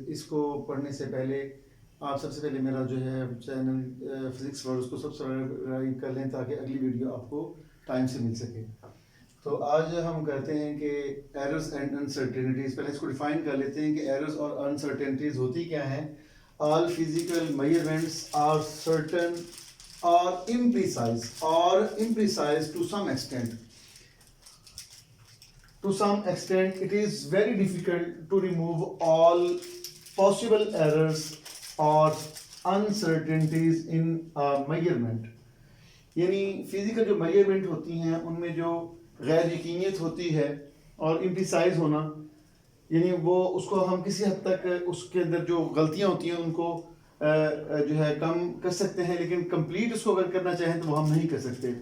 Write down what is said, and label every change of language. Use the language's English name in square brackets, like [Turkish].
[Urdu] اس کو پڑھنے سے پہلے آپ سب سے پہلے میرا جو ہے چینل فزکس ورڈ اس کو سبسکرائب کر لیں تاکہ اگلی ویڈیو آپ کو ٹائم سے مل سکے. تو آج ہم کہتے ہیں کہ ایررز اینڈ انسرٹینٹیز. پہلے اس کو ڈیفائن کر لیتے ہیں کہ ایررز اور انسرٹینٹیز ہوتی کیا ہیں. [English] All physical measurements are certain or imprecise to some extent. To some extent, it is very difficult to remove all possible errors or uncertainties in a measurement. [Urdu] یعنی فزیکل جو میجرمنٹ ہوتی ہیں ان میں جو غیر یقینیت ہوتی ہے اور امپریسائز ہونا, یعنی وہ اس کو ہم کسی حد تک اس کے اندر جو غلطیاں ہوتی ہیں ان کو جو ہے کم کر سکتے ہیں, لیکن کمپلیٹ اس کو اگر کرنا چاہیں تو وہ ہم نہیں کر سکتے.